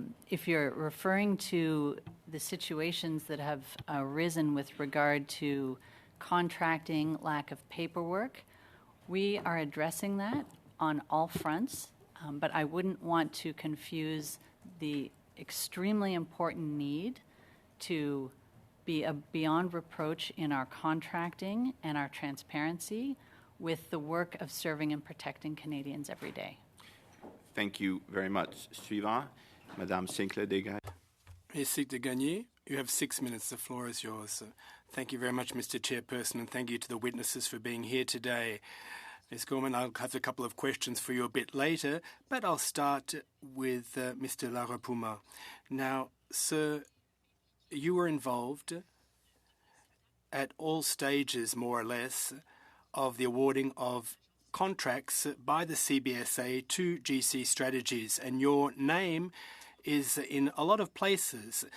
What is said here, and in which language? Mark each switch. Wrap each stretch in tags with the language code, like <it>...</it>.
<en>If you're referring to the situations that have arisen with regard to contracting, lack of paperwork, we are addressing that on all fronts, but I wouldn't want to confuse the extremely important need to be beyond reproach in our contracting and our transparency with the work of serving and protecting Canadians every day. Thank you very much.</en> <fr>Suivant, Madame Sinclair-Desgagne.</fr> <en>Ms. de Gagné, you have 6 minutes. The floor is yours. Thank you very much, Mr. Chairperson, and thank you to the witnesses for being here today. Ms. Gorman, I'll have a couple of questions for you a bit later, but I'll start with Mr. Larapuma. Now, sir, you were involved at all stages, more or less, of the awarding of contracts by the CBSA to GC Strategies, and your name is in a lot of places.</en>